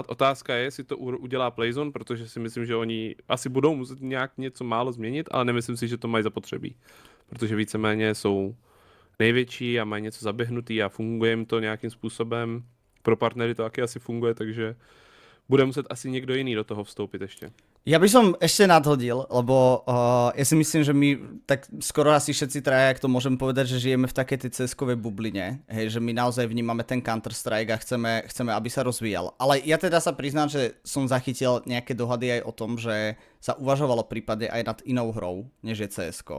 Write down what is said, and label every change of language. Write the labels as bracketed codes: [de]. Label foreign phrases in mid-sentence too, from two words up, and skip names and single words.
[cs] Otázka je, jestli to udělá Playzone, protože si myslím, že oni asi budou muset nějak něco málo změnit, ale nemyslím si, že to mají zapotřebí. Protože víceméně jsou největší a mají něco zaběhnutý a funguje jim to nějakým způsobem. Pro partnery to taky asi funguje, takže bude muset asi někdo jiný do toho vstoupit ještě. [sk] Ja by som ešte nadhodil, lebo ja si myslím, že my tak skoro asi všetci traja, ak to môžem povedať, že žijeme v takej tej CS-kovej bubline, hej, že my naozaj vnímame ten Counter-Strike a chceme, aby sa rozvíjal. Ale ja teda sa priznám, že som zachytil nejaké dohady aj o tom, že sa uvažovalo prípadne aj nad inou hrou, než je CS-ko.